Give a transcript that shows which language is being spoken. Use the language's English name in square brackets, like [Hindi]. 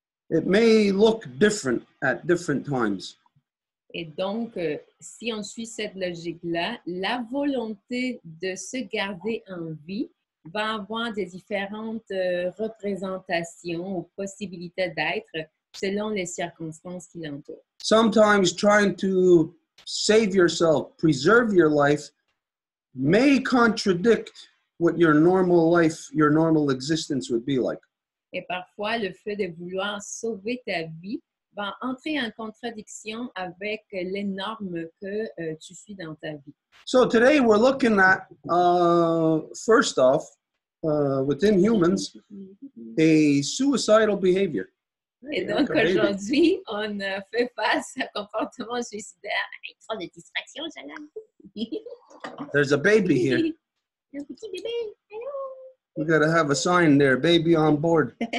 [English] It may look different at different times. [French] Et donc, si on suit cette logique-là, la volonté de se garder en vie va avoir des différentes représentations ou possibilités d'être selon les circonstances qui l'entourent. [English] Sometimes trying to save yourself, preserve your life, may contradict what your normal life, your normal existence would be like. [French] Et parfois, le fait de vouloir sauver ta vie va entrer en contradiction avec les normes que tu suis dans ta vie. [English] So today we're looking at, first off, within humans, a suicidal behavior. [French] Et donc aujourd'hui, on fait face à un comportement suicidaire avec trop de distractions, Jana. [English] There's a baby here. [French] Un petit bébé. Allô? [English] We gotta have a sign there, baby on board.